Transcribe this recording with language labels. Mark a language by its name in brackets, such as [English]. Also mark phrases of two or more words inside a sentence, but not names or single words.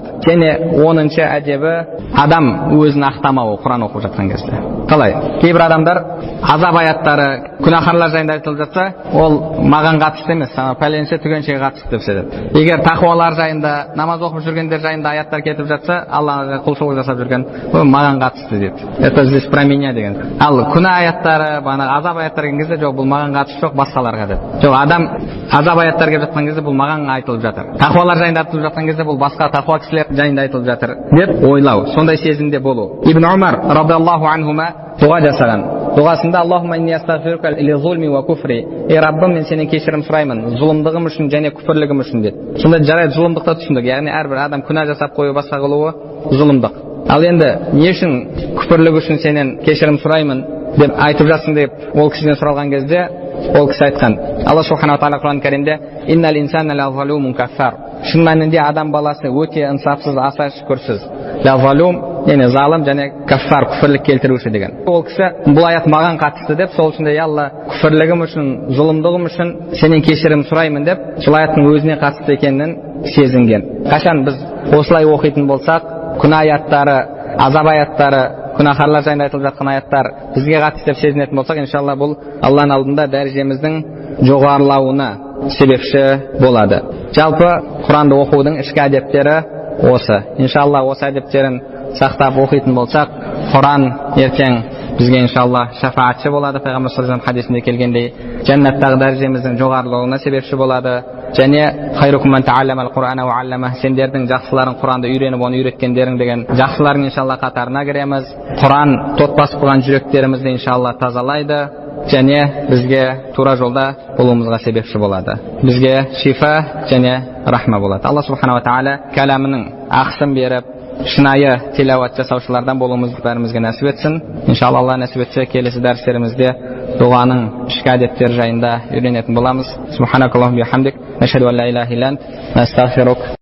[Kazakh] Және 10-шы әдебі адам өзін ақтамауы Құран оқып жатқан кезде. Қалай? Кейбір адамдар азап аяттары, күнәһарлар жайында айтылып жатса, ол маған қатысты емес, пәленше түгеншеге қатысты деп сөйлейді. Егер тақуалар жайында, намаз оқып жүргендер жайында аяттар кетіп жатса, Аллаға құлшылық жасап жүрген, ол маған қатысты дейді. [Russian] Это здесь про меня деген. [Kazakh] Ал күнә аяттары, азап аяттары келген кезде жоқ, бұл маған қатысы жоқ, басқаларға деп. Жоқ, адам азап аяттар келіп жатқан кезде бұл маған айтылып жатыр. Тақуалар жайында айтылып жатқан кезде бұл басқа тақуа кісілер жайында айтылып жатыр деп ойлау, сондай сезімде болу. Ибн Умар [Arabic] رضي الله عنهما [Kazakh] дұға жасаған. Дұғасында: [Arabic] "اللهم إني أستغفرك لظلمي وكفري." [Kazakh] Ей Раббым, мен сенен кешірім сұраймын, зұлымдығым үшін және күпірлігім үшін деді. Сонда жарайды, зұлымдықты түсіндік. Яғни әрбір адам күнә жасап қою, басқа қылуы зұлымдық. Ал енді не үшін күпірлік үшін сенен кешірім сұраймын деп айтып жатсың деп ол кісіден сұралған кезде ол кісі айтқан: Алла субхана ва тағала Құран кәрімде: [Arabic] "إن الإنسان لظلوم كفار." [Kazakh] Шын мәнінде адам баласы өте инсафсыз, аса шүкірсіз. [Arabic] لظلوم, [Kazakh] яғни залым және каффар, күфірлік келтіруші деген. Ол кісі бұл аят маған қатысты деп, сол үшін де Алла күфірлігім үшін, зұлымдығым үшін сенен кешірім сұраймын деп, сол аяттың өзіне қатысты екенін сезінген. Қашан біз осылай оқитын болсақ, күнә аяттары, азап аяттары, күнәһарлар жайында айтылып жатқан аяттар бізге қатысты деп сезінетін болсақ, иншалла бұл Алланың алдында дәрежеміздің жоғарылауына себепші болады. Жалпы Құранды оқудың ішкі әдептері осы. Иншалла осы әдептерін сақтап оқитын болсақ, Құран ертең бізге иншалла шафаатшы болады. Пайғамбар [Arabic] صلى الله عليه وسلم [Kazakh] хадисінде келгендей, жәннаттағы дәрежеміздің жоғарылауына себепші болады. Және [Arabic] خيركم من تعلم القرآن وعلمه, [Kazakh] сендердің жақсыларың Құранды үйреніп оны үйреткендерің деген жақсылардың иншалла қатарына кіреміз. Құран тот басып қойған жүректерімізді иншалла тазалайды және бізге тура жолда болуымызға себепші болады. Бізге шифа және рахма болады. Алла субхана ва тағала кәламының ақысын беріп, шынайы тилауат жасаушылардан болуымызды бәрімізге нәсіп етсін. Иншалла Алла нәсіп етсе, келесі дәрістерімізде дұғаның ішкі әдеттері жайында үйренетін боламыз. [Arabic] سبحانك اللهم وبحمدك، نشهد أن لا إله إلا أنت، نستغفرك.